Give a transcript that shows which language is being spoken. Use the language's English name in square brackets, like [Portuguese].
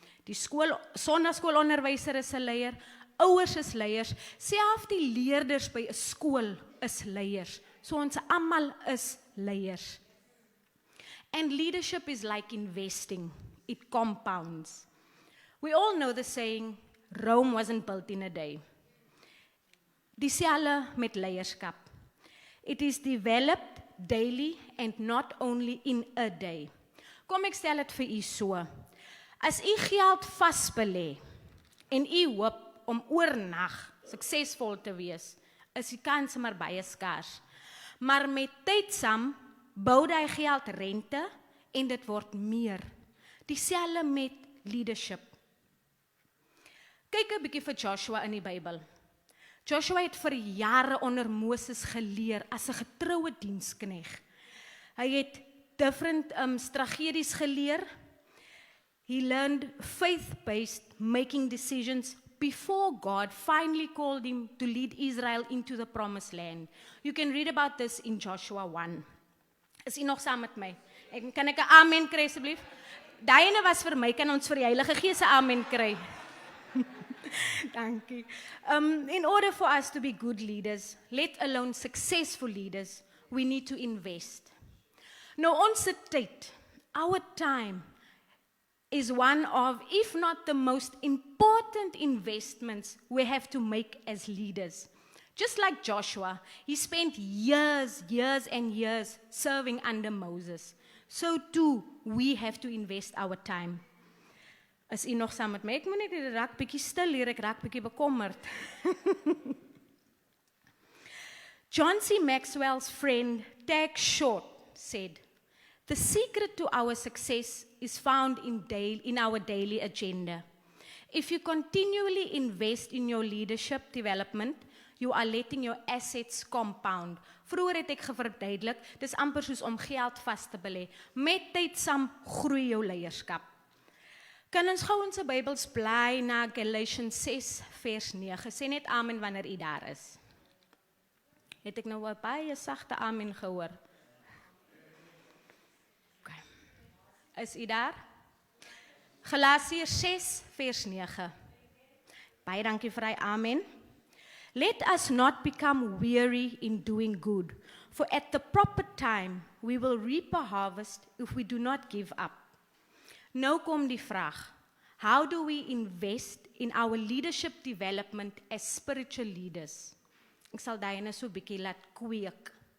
[Afrikaans] Die sonnaskoolonderwyser is 'n leier, ouers is leiers, selfs die leerders by 'n skool is leiers. So ons almal is leiers. [English] And leadership is like investing. It compounds. We all know the saying, Rome wasn't built in a day. [Afrikaans] Dieselfde met leierskap. [English] It is developed daily and not only in a day. [Afrikaans] Kom ek stel dit vir u so. As u geld vasbelê en u hoop om oornag suksesvol te wees, is die kans maar baie skaars. Maar met tyd saam bou daai geld rente en dit word meer. Dieselfde met leadership. Kyk 'n bietjie vir Joshua in die Bybel. Joshua het vir jare onder Moses geleer as 'n getroue diensknegt. Hy het [English] different strategies [Afrikaans] geleer. [English] He learned faith-based making decisions before God finally called him to lead Israel into the promised land. You can read about this in Joshua 1. [Afrikaans] Is u nog saam met my? Kan ek 'n amen kry asseblief? Daai ene was vir my, kan ons vir die Heilige Gees 'n amen kry? Dankie. [English] In order for us to be good leaders, let alone successful leaders, we need to invest. [Afrikaans] Nou ons tyd, [English] our time, is one of, if not the most important investments we have to make as leaders. Just like Joshua, he spent years and years serving under Moses. So too, we have to invest our time. [Afrikaans] Is u nog saam met my? Ek moet net raak bietjie stil hier, ek raak bietjie bekommerd. [English] John C. Maxwell's friend, Tag Short, said, "The secret to our success is found in our daily agenda. If you continually invest in your leadership development, you are letting your assets compound." [Afrikaans] Vroeger het ek verduidelik, dis amper soos om geld vas te belê. Met tyd saam groei jou leierskap. Kan ons gou ons Bybels blaai na Galatians 6 vers 9. Sê net amen wanneer u daar is. Het ek nou 'n baie sagte amen gehoor? Okay. Is u daar? Galasiërs 6 vers 9. Baie dankie vir hy amen. [English] Let us not become weary in doing good, for at the proper time we will reap a harvest if we do not give up. [Afrikaans] Nou kom die vraag, [English] how do we invest in our leadership development as spiritual leaders? [Afrikaans] Ek sal daai so 'n bietjie laat kweek.